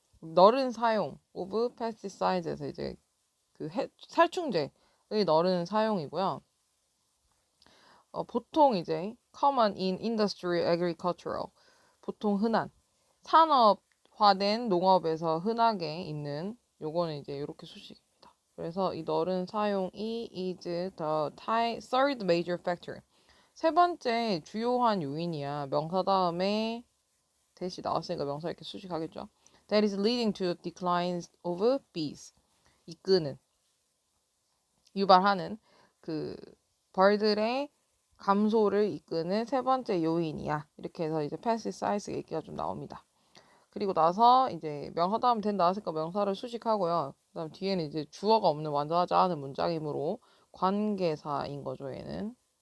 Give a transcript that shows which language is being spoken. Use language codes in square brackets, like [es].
[ko] 널은 사용 [en] of pesticides [ko] 에서 이제 그 살충제의 널은 사용이고요. 보통 이제 [en] common in industrial agricultural [ko] 보통 흔한 산업화된 농업에서 흔하게 있는 요거는 이제 이렇게 수식입니다. 그래서 이 널은 사용이 [en] is the third major factor. [ko] 세 번째 주요한 요인이야. 명사 다음에 대시 나왔으니까 명사 이렇게 수식하겠죠. [en] That is leading to decline of bees. [ko] 이끄는 유발하는 그 벌들의 감소를 이끄는 세 번째 요인이야. 이렇게 해서 이제 pesticides 얘기가 좀 나옵니다. 그리고 나서 이제 명사 다음 된 나왔으니까 명사를 수식하고요. 그다음 뒤에는 이제 주어가 없는 완전하지 않은 문장이므로 관계사인 거죠, 얘는.